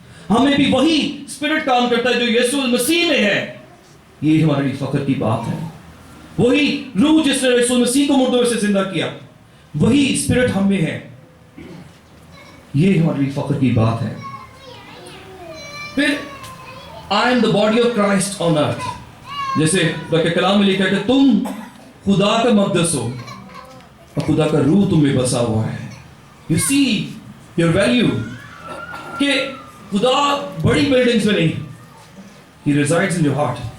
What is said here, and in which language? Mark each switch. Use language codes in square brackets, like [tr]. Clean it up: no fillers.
[ur] ہمیں بھی وہی اسپرٹ کام کرتا ہے جو یسوع مسیح میں ہے. یہ ہمارے لیے فخر کی بات ہے. وہی روح جس نے یسوع مسیح کو مردوں سے زندہ کیا، وہی اسپرٹ ہم میں ہے. یہ ہمارے لیے فخر کی بات ہے. پھر [en] I am the body of Christ on earth. [ur] جیسے کہ کلام میں لکھا ہے کہ تم خدا کا مقدس ہو اور خدا کا روح تم میں بسا ہوا ہے. [en] You see your value. [ur] کہ خدا بڑی بلڈنگز میں نہیں، [en] He resides in your heart.